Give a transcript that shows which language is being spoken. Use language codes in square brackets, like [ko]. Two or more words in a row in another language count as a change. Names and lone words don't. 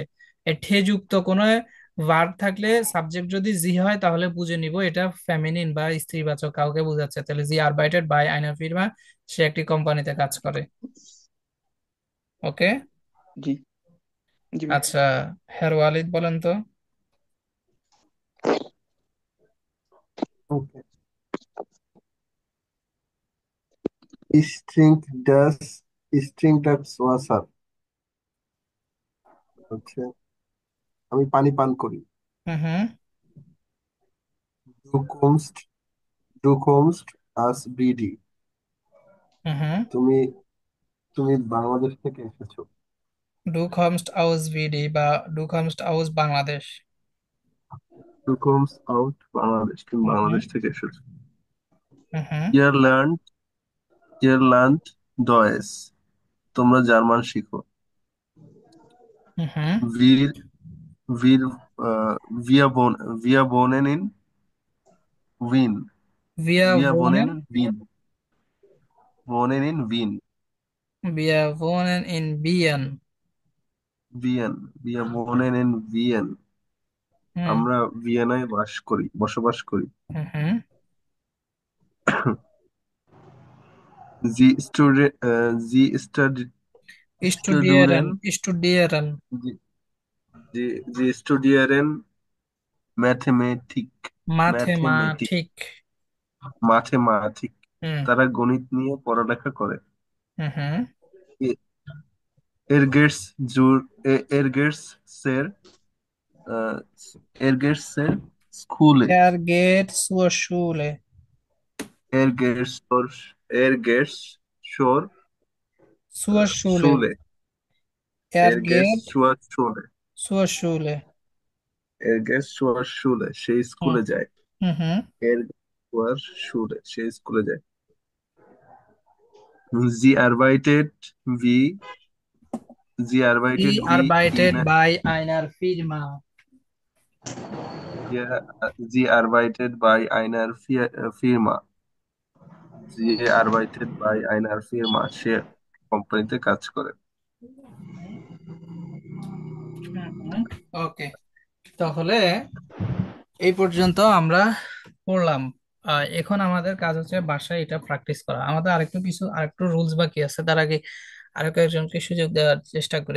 [bn] এই ঠে যুক্ত কোনো ভার্ব থাকলে সাবজেক্ট যদি জি হয় তাহলে বুঝে নিব এটা ফেমিনিন বা স্ত্রীবাচক কাউকে বোঝাচ্ছে। তাহলে [de] Sie arbeitet bei einer Firma, [bn] সে একটি কোম্পানিতে কাজ করে। ওকে। জি জি ভাই। আচ্ছা, হ্যার ওয়ালিদ বলেন তো। Okay. [de] Ich trinke das Wasser. [bn] হচ্ছে আমি পানি পান করি। হুম। হুম। [de] Du kommst, du kommst aus BD. হুম। [bn] তুমি তুমি বাংলাদেশ থেকে এসেছো। [de] Du kommst aus BD বা Du kommst aus বাংলাদেশ। Du kommst out বাংলাদেশ, তুমি হুম। হুম। [bn] বাংলাদেশ থেকে এসেছো। হুম। [de] Ihr lernt, ihr lernt Deutsch. [bn] তোমরা জার্মান শিখো। হুম। হুম। [de] Wir, wir wohnen in Wien. Wir Wir wohnen wohnen, in Wien. Wohnen in Wien. wir wohnen in Wien. Wien. Wir wohnen in Wien. হুম। [bn] আমরা ভিয়েনায় বসবাস করি। হুম। হুম। [de] Sie Studieren, studieren, studieren. sie, sie studieren Mathematik, Mathematik, Mathematik. Mathematik. হুম। [bn] তারা গণিত নিয়ে পড়ালেখা করে। হুম। হুম। এ- [de] Er geht's er geht's äh, er geht's স্কুলে। Er geht zur Schule. Er geht's zur, er geht's zur Zur Schule. Schule. Er Er geht's geht zur Schule. zur Schule. Er geht's zur Schule. [bn] সে হুম। স্কুলে যায়। হুম। হুম। [de] Er zur Schule. [bn] সে স্কুলে যায়। [de] Sie arbeitet wie, sie arbeitet Die wie in, arbeitet bei einer Firma. ja, sie arbeitet bei einer Firma. Sie arbeitet bei einer Firma. [bn] সে কোম্পানিতে কাজ করে। ওকে, তাহলে এই পর্যন্ত আমরা পড়লাম। এখন আমাদের কাজ হচ্ছে বাসায় এটা প্র্যাকটিস করা। আমাদের আরেকটু রুলস বাকি আছে, তার আগে আরো কয়েকজনকে সুযোগ দেওয়ার চেষ্টা করি।